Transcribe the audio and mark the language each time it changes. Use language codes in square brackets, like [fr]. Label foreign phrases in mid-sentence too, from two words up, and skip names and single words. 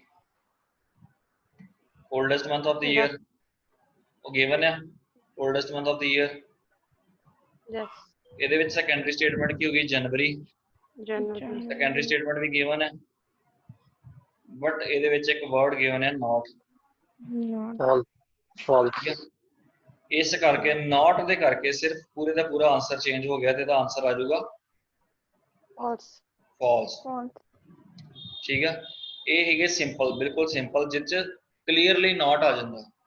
[en] oldest month of the year [pa] ਉਹ given ਹੈ [en] oldest month of the year Yes. [pa] ਇਹਦੇ ਵਿੱਚ ਸੈਕੰਡਰੀ ਸਟੇਟਮੈਂਟ ਕੀ ਹੋਗੀ ਜਨਵਰੀ [en] January. secondary statement [pa] ਵੀ given ਹੈ ਬਟ ਇਹਦੇ ਵਿੱਚ ਇੱਕ ਵਰਡ given ਹੈ not [en] Not. False. [pa] ਇਸ ਕਰਕੇ not ਦੇ ਕਰਕੇ ਸਿਰਫ ਪੂਰੇ ਦਾ ਪੂਰਾ ਆਨਸਰ ਚੇਂਜ ਹੋ ਗਿਆ ਤੇ ਇਹਦਾ ਆਨਸਰ ਆ ਜਾਊਗਾ [en] False. false false. [pa] ਠੀਕ ਹੈ ਇਹ ਹੈਗੇ ਸਿੰਪਲ ਬਿਲਕੁਲ ਸਿੰਪਲ ਜਿਸ ਚ ਕਲੀਅਰਲੀ not ਆ ਜਾਂਦਾ